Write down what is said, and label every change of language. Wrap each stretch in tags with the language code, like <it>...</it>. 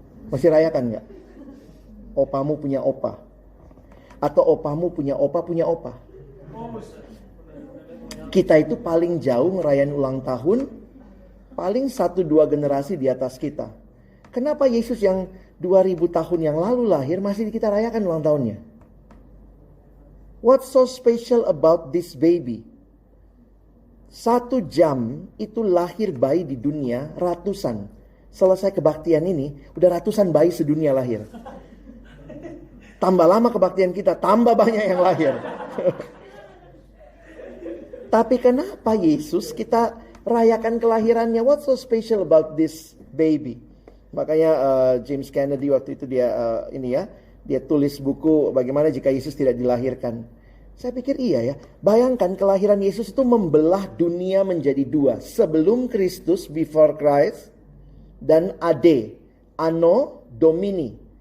<id>Masih rayakan nggak? Opamu punya opa. Atau opamu punya opa punya opa. Kita itu paling jauh ngerayain ulang tahun, paling 1-2 generasi di atas kita. Kenapa Yesus yang 2000 tahun yang lalu lahir masih kita rayakan ulang tahunnya?</id> <en>What's so special about this baby?</en> <id>1 jam itu lahir bayi di dunia ratusan. Selesai kebaktian ini, udah ratusan bayi sedunia lahir. Tambah lama kebaktian kita, tambah banyak yang lahir. Tapi kenapa Yesus kita rayakan kelahirannya?</id> <en>What's so special about this baby?</en> <id>Makanya James Kennedy waktu itu dia tulis buku bagaimana jika Yesus tidak dilahirkan. Saya pikir iya ya. Bayangkan kelahiran Yesus itu membelah dunia menjadi 2. Sebelum Kristus,</id> <en>before Christ,</en> <id>dan ade, anno domini.</id>